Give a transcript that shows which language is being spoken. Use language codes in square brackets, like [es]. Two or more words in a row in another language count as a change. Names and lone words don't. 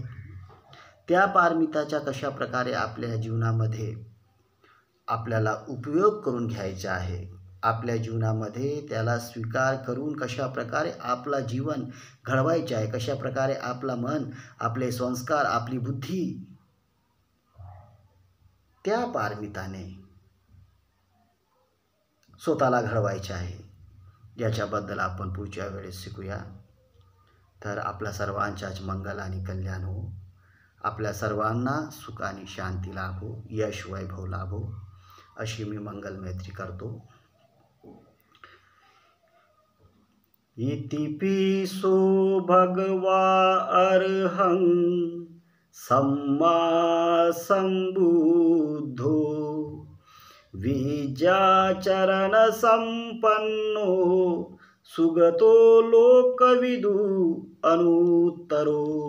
[mr] त्या पारमिताच्या कशा प्रकारे आपल्या जीवनामध्ये आपल्याला उपयोग करून घ्यायचा आहे, आपल्या जीवनामध्ये त्याला स्वीकार करून कशा प्रकारे आपला जीवन घडवायचे आहे, कशा प्रकारे आपला मन, आपले संस्कार, आपली बुद्धी त्या पारमिताने स्वतःला घडवायचे आहे, याच्याबद्दल आपण पुढच्या वेळेस शिकूया. तर आपल्या सर्वांच्याच मंगल आणि कल्याण हो, आपल्या सर्वांना सुख आणि शांती लाभो, यश वैभव लाभो, अशी मी मंगल मैत्री करतो. [pi] इति पिसो भगवा अर्हं सम्मा संबुद्धो विद्याचरण संपन्नो सुगतो लोकविदु अनुत्तरो